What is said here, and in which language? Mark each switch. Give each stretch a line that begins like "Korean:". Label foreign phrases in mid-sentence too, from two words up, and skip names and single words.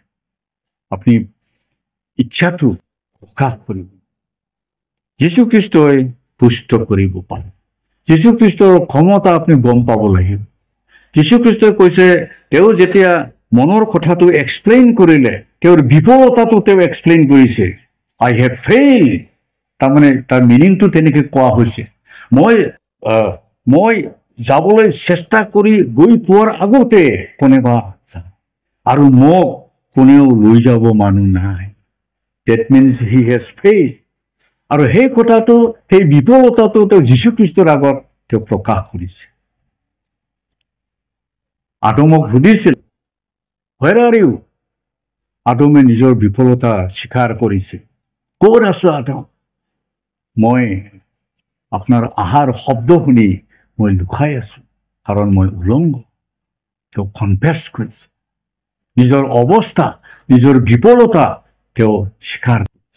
Assamese: আপুনি ইচ্ছাটো প্ৰকাশ কৰিব। যীশুখ্ৰীষ্টই সুস্থ কৰিব পাৰে। যীশুখ্ৰীষ্টৰ ক্ষমতা আপুনি গম পাব লাগিব। যীশুখ্ৰীষ্টই কৈছে, তেওঁ যেতিয়া মনৰ কথাটো এক্সপ্লেইন কৰিলে, তেওঁৰ বিফলতাটো তেওঁ এক্সপ্লেইন কৰিছে।
English: I have failed.
Assamese: তাৰমানে তাৰ মিনিংটো তেনেকৈ কোৱা হৈছে, মই যাবলৈ চেষ্টা কৰি গৈ পোৱাৰ আগতে কোনোবা আৰু মোক কোনেও লৈ যাব মানুহ নাই।
English: That means he has failed.
Assamese: আৰু সেই কথাটো, সেই বিফলতাটো তেওঁ যীশুখ্ৰীষ্টৰ আগত তেওঁ প্ৰকাশ কৰিছে। আদমক সুধিছিল,
English: where are you?
Assamese: আদমে নিজৰ বিফলতা স্বীকাৰ কৰিছে। ক'ত আছো আদম? মই আপোনাৰ আহাৰ শব্দ শুনি মই লুকাই আছো, কাৰণ মই উলংগ। তেওঁ কনফেছ কৰিছে। নিজৰ অৱস্থা, নিজৰ বিফলতা তেওঁ স্বীকাৰ কৰিছে।